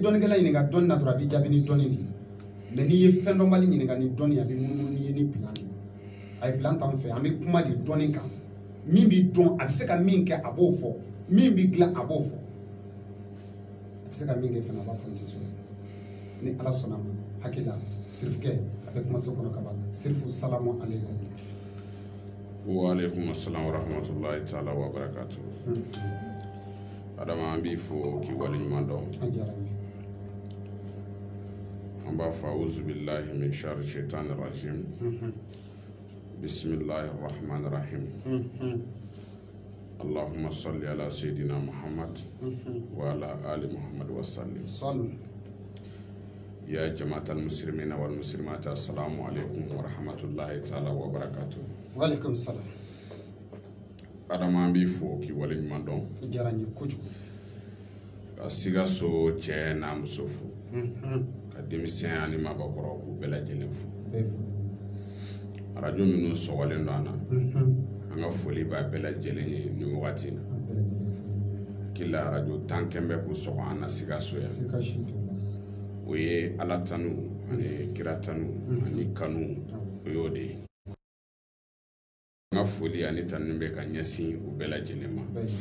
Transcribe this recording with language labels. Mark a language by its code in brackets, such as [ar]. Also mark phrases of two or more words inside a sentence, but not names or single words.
[bm] dɔnnikɛla ɲininka dɔnni na dɔrɔn a b'i jaabi ni dɔnni de mais n'i ye fɛn dɔnbali ɲininka ni dɔnni a bɛ munumunu n'i ye ni plan de a ye plan t'anw fɛ an bɛ kuma de dɔnni kan min b'i dɔn a bɛ se ka min kɛ a b'o fɔ min b'i dilan a b'o fɔ a tɛ se ka min kɛ fana a b'a fɔ n tɛ sɔn ni ala sɔnna ma hakili la sirifukɛ a bɛ kumaso kɔnɔ ka ban sirifu [ar] سلام عليكم. وعليكم السلام ورحمة الله تعالى وبركاته. [bm] Adama an b'i fo k'i waleɲuman dɔn an b'a fɔ [ar] أعوذ بالله من شر الشيطان الرجيم بسم الله الرحمن الرحيم اللهم صل على سيدنا محمد وعلى آل محمد وسلم. يا جماعة المسلمين والمسلمات السلام عليكم ورحمة الله تعالى وبركاته. وعليكم السلام. [bm] Adama an b'i fo k'i waleɲuman dɔn diyara n ye kojugu ka Sikaso cɛ n'a muso fo ka denmisɛn ani maabakɔrɔ k'u bɛɛ lajɛlen fo arajo minnu sɔgɔlen don an na an ka foli b'a bɛɛ lajɛlen ye nin wagati na kila arajo 10 kɛmɛ k'u sɔgɔ an na Sikaso yan o ye ala tanu ani kira tanu ani kanu o y'o de ye an ka foli ani tanu bɛ ka ɲɛsin u bɛɛ lajɛlen ma